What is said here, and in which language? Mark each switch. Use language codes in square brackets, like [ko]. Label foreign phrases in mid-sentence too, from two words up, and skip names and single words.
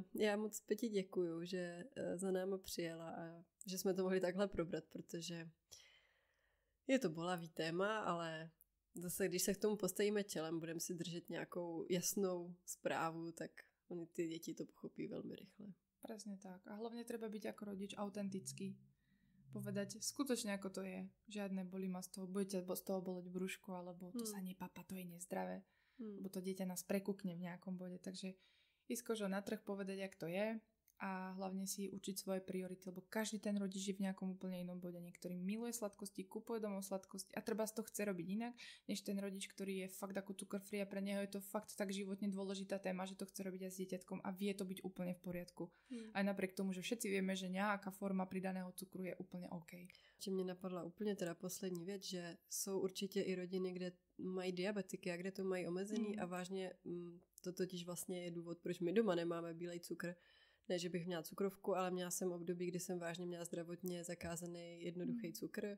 [cs] Já moc Peti děkuju, že za náma přijela a že jsme to mohli takhle probrat, protože je to bolavý téma, ale zase, když se k tomu postavíme čelem, budeme si držet nějakou jasnou zprávu, tak oni ty děti to pochopí velmi rychle. [sk] Presne tak. A hlavne treba byť ako rodič autentický. Povedať skutočne ako to je. Žiadne bolí ma z toho, budete z toho boleť brúško, alebo to sa nepapa, to je nezdravé. Lebo to dieťa nás prekúkne v nejakom bode. Takže ísť kožo na trh, povedať, jak to je a hlavne si učiť svoje priority, lebo každý ten rodič je v nejakom úplne inom bode. Niektorý miluje sladkosti, kupuje domov sladkosti a treba z toho chce robiť inak, než ten rodič, ktorý je fakt ako cukor free a pre neho je to fakt tak životne dôležitá téma, že to chce robiť aj s dieťatkom a vie to byť úplne v poriadku. Aj napriek tomu, že všetci vieme, že nejaká forma pridaného cukru je úplne OK. [cs] Že mě napadla úplně teda poslední věc, že jsou určitě i rodiny, kde mají diabetiky a kde to mají omezený a vážně to totiž vlastně je důvod, proč my doma nemáme bílej cukr. Ne, že bych měla cukrovku, ale měla jsem období, kdy jsem vážně měla zdravotně zakázaný jednoduchý cukr.